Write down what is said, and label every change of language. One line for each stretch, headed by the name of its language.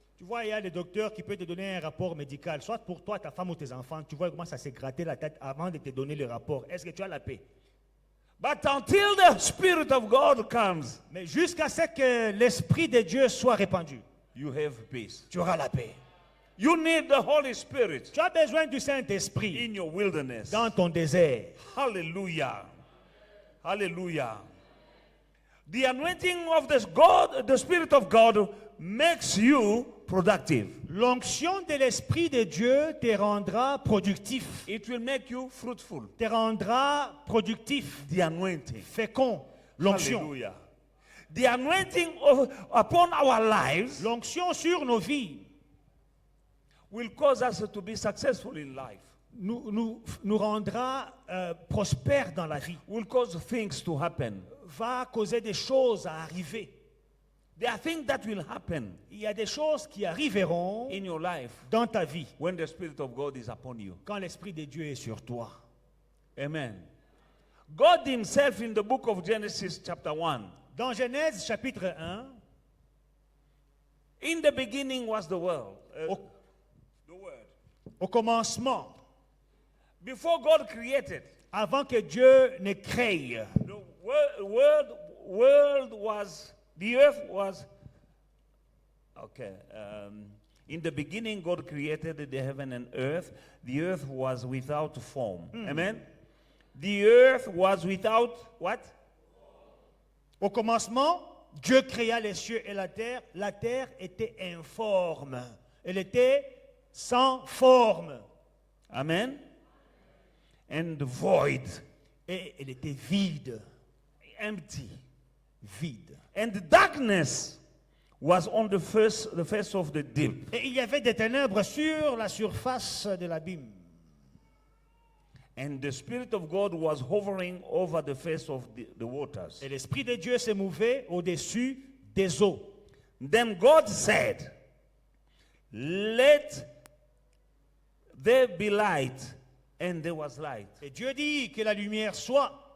French: Tu vois, il y a des docteurs qui peuvent te donner un rapport médical, soit pour toi, ta femme ou tes enfants. Tu vois comment ça s'est gratté la tête avant de te donner le rapport. Est-ce que tu as la paix?
English: But until the Spirit of God comes,
French: Mais jusqu'à ce que l'Esprit de Dieu soit répandu,
English: you have peace.
French: tu auras la paix.
English: You need the Holy Spirit
French: Tu as besoin du Saint-Esprit
English: in your wilderness.
French: dans ton désert.
English: Hallelujah. Hallelujah. The anointing of this God, the Spirit of God, makes you productive.
French: L'onction de l'Esprit de Dieu te rendra productif.
English: It will make you fruitful.
French: Te rendra productif,
English: The anointing.
French: fécond. L'onction.
English: Hallelujah. The anointing upon our lives
French: L'onction sur nos vies
English: will cause us to be successful in life,
French: nous rendra prospères dans la vie,
English: will cause things to happen.
French: va causer des choses à arriver.
English: There are things that will happen
French: Il y a des choses qui arriveront
English: in your life
French: dans ta vie
English: when the Spirit of God is upon you.
French: quand l'Esprit de Dieu est sur toi.
English: Amen. God himself in the book of Genesis chapter 1.
French: Dans Genèse chapitre 1,
English: In the beginning was the world.
French: au,
English: The word.
French: au commencement,
English: Before God created,
French: avant que Dieu ne crée,
English: the world was, the earth was, okay. In the beginning God created the heaven and earth. The earth was without form. Amen. The earth was without what?
French: au commencement, Dieu créa les cieux et la terre. La terre était informe. Elle était sans forme.
English: Amen. And void,
French: Et elle était vide.
English: empty.
French: Vide.
English: And darkness was on the face of the deep.
French: Et il y avait des ténèbres sur la surface de l'abîme.
English: And the Spirit of God was hovering over the face of the waters.
French: Et l'Esprit de Dieu s'est mouvé au-dessus des eaux.
English: Then God said, "Let there be light." And there was light.
French: Et Dieu dit que la lumière soit.